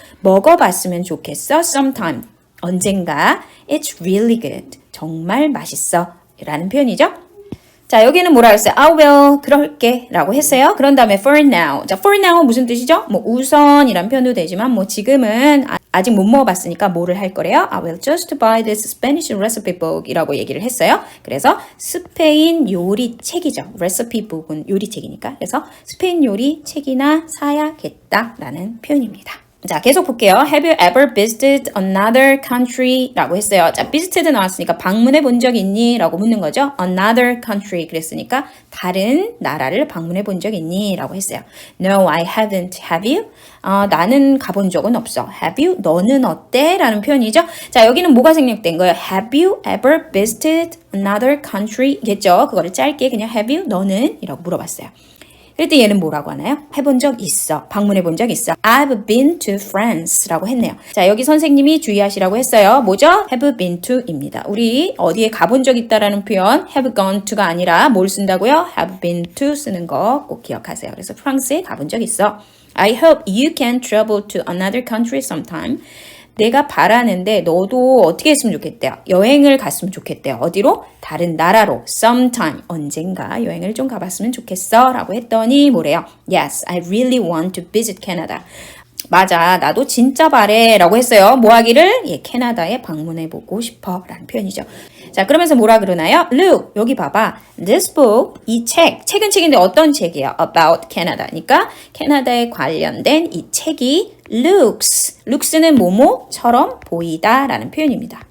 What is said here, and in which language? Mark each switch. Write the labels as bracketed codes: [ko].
[ko] 먹어봤으면 좋겠어. Sometime. 언젠가. [en] It's really good. [ko] 정말 맛있어. 라는 표현이죠. 자, 여기는 뭐라 했어요? I will, 그럴게 라고 했어요. 그런 다음에 for now. 자, for now은 무슨 뜻이죠? 뭐 우선이란 표현도 되지만 뭐 지금은 아직 못 먹어봤으니까 뭐를 할 거래요? [en] I will just buy this Spanish recipe book [ko] 이라고 얘기를 했어요. 그래서 스페인 요리 책이죠. recipe book은 요리 책이니까. 그래서 스페인 요리 책이나 사야겠다 라는 표현입니다. 자, 계속 볼게요. [en] Have you ever visited another country? [ko] 라고 했어요. 자, visited 나왔으니까 방문해 본 적 있니? 라고 묻는 거죠. Another country 그랬으니까 다른 나라를 방문해 본 적 있니? 라고 했어요. [en] No, I haven't. Have you? [ko] 나는 가본 적은 없어. Have you? 너는 어때? 라는 표현이죠. 자, 여기는 뭐가 생략된 거예요? [en] Have you ever visited another country? [ko] 겠죠. 그거를 짧게 그냥 have you? 너는? 이라고 물어봤어요. 그랬더니 얘는 뭐라고 하나요? 해본 적 있어. 방문해 본 적 있어. [en] I've been to France [ko] 라고 했네요. 자, 여기 선생님이 주의하시라고 했어요. 뭐죠? [en] have been to [ko] 입니다. 우리 어디에 가본 적 있다라는 표현 have gone to가 아니라 뭘 쓴다고요? have been to 쓰는 거 꼭 기억하세요. 그래서 프랑스에 가본 적 있어. [en] I hope you can travel to another country sometime. [ko] 내가 바라는데 너도 어떻게 했으면 좋겠대요? 여행을 갔으면 좋겠대요. 어디로? 다른 나라로. sometime. 언젠가 여행을 좀 가봤으면 좋겠어. 라고 했더니 뭐래요? [en] Yes, I really want to visit Canada. [ko] 맞아, 나도 진짜 바래. 라고 했어요. 뭐 하기를? 캐나다에 방문해보고 싶어. 라는 표현이죠. 자, 그러면서 뭐라 그러나요? Look, 여기 봐봐. This book, 이 책은 책인데 어떤 책이에요? About Canada니까 캐나다에 관련된 이 책이 looks는 뭐뭐처럼 보이다 라는 표현입니다.